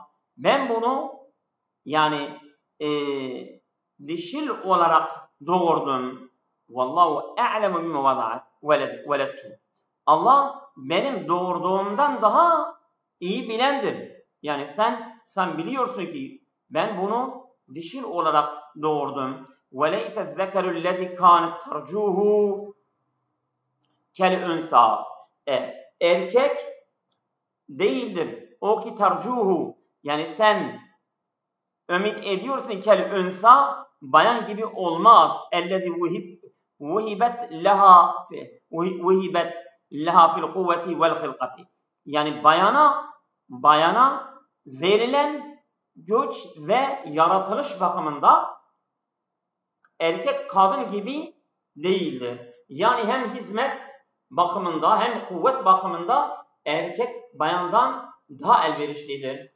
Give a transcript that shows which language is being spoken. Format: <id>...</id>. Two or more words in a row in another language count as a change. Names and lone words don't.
<tr>Ben bunu yani dişil olarak doğurdum.</tr> <ar>والله أعلم بما ولدت.</ar> <tr>Allah benim doğurduğumdan daha iyi bilendir. Yani sen biliyorsun ki ben bunu dişil olarak doğurdum.</tr> <ar>وَلَيْسَ الذَّكَرُ الَّذِي كَانَتْ تَرْجُوهُ كَالْاُنْسَى</ar> <tr>Erkek değildir. O ki tercuhu, yani sen ümit ediyorsun kel-unsa, bayan gibi olmaz.</tr> <ar>اَلَّذِي وُهِبَتْ لَهَا فِي الْقُوَّةِ وَالْخِلْقَةِ</ar> <tr>Yani bayana verilen güç ve yaratılış bakımında erkek kadın gibi değildir. Yani hem hizmet bakımında hem kuvvet bakımında erkek bayandan daha elverişlidir.</tr>